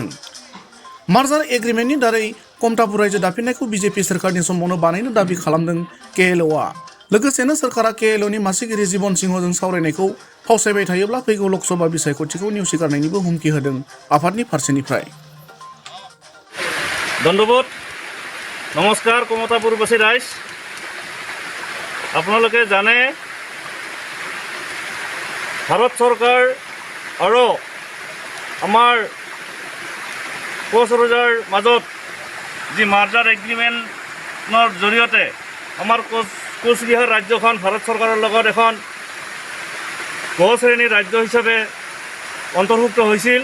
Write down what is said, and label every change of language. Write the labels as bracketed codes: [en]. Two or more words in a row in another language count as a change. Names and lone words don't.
[en] merger agreementनि [brx] दारै कमतापुर रायजो दाफिननायखौ बिजेपि सोरखारनि समावनो बानायनो दाबि खालामदों केएलअआ। लोगोसेनो सोरखारा केएलअनि मासिगिरि जीवन सिंहजों सावरायनायखौ फावसायबाय थायोब्ला फैगौ लोकसभा बिसायख'थिखौ नेवसिगारनायनिबो हुमखि होदों आफादनि फारसेनिफ्राय। [as] ধন্যবাদ। নমস্কাৰ কমতাপুৰবাসী ৰাইজ, আপোনালোকে জানে ভাৰত চৰকাৰ আৰু আমাৰ কোচ ৰজাৰ মাজত যি [en] merger agreementৰ [as] জৰিয়তে আমাৰ কোচবিহাৰ ৰাজ্যখন ভাৰত চৰকাৰৰ লগত এখন গ শ্ৰেণীৰ ৰাজ্য হিচাপে অন্তৰ্ভুক্ত হৈছিল।